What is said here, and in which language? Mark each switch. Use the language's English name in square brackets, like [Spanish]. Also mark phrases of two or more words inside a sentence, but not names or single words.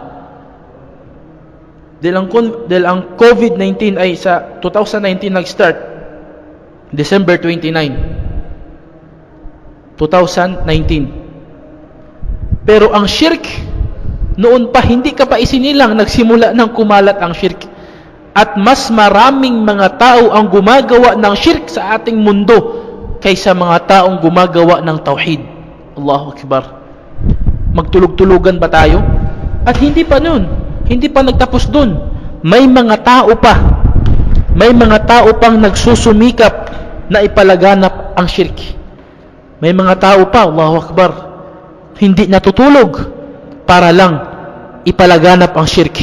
[Filipino] Dahil ang COVID-19 ay sa 2019 nag-start, December 29, 2019. Pero ang shirk, noon pa, hindi ka pa isinilang, nagsimula ng kumalat ang shirk. At mas maraming mga tao ang gumagawa ng shirk sa ating mundo kaysa mga taong gumagawa ng tauhid. [Arabic] الله أكبر. [Filipino] Magtulog-tulugan ba tayo? At hindi pa nun. Hindi pa nagtapos dun. May mga tao pa. May mga tao pang nagsusumikap na ipalaganap ang shirk. May mga tao pa, [Arabic] الله أكبر, [Filipino] hindi natutulog para lang ipalaganap ang shirk.